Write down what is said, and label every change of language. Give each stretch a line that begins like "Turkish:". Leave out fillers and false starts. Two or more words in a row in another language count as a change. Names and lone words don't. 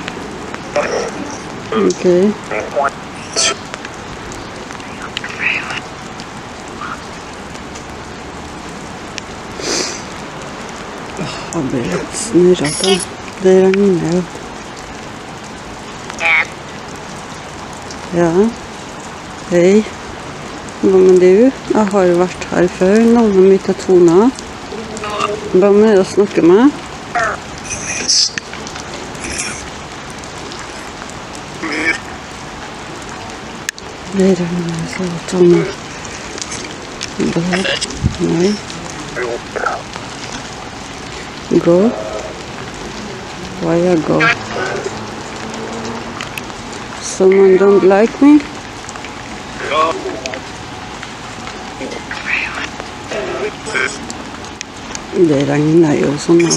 Swedish: Okay. Jag blir helt snurrad. Det regnar ju. Ja. Hej.
Norwegian: Hva med du? Jeg har vært her før. Navnet mitt er Tona. Hvem er det å snakke med? Det regner så Tona. Nei.
English: Go. Why I go? Someone don't like me?
Norwegian: Det regner jo sånn da.